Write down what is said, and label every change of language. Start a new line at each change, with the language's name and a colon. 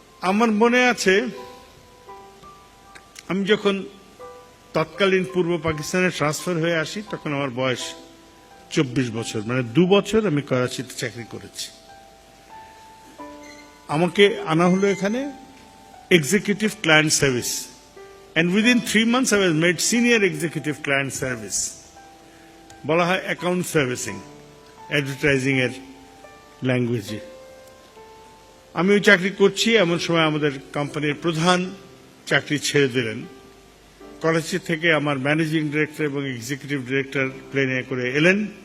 Bangla: আমার মনে আছে, আমি যখন তৎকালীন পূর্ব পাকিস্তানে ট্রান্সফার হয়ে আসি তখন আমার বয়স 24 বছর, মানে 2 বছর আমি করাচিতে চাকরি করেছি। আমাকে আনা হলো এখানে executive client service,
English: and within 3 months I was made senior executive client service.
Bangla: বলা হয় অ্যাকাউন্ট সার্ভিসিং, অ্যাডভার্টাইজিং এর ল্যাঙ্গুয়েজে। আমি ওই চাকরি করছি, এমন সময় আমাদের কোম্পানির প্রধান চাকরি ছেড়ে দিলেন। করাচি থেকে আমার ম্যানেজিং ডিরেক্টর এবং এক্সিকিউটিভ ডিরেক্টর প্লেনে করে এলেন।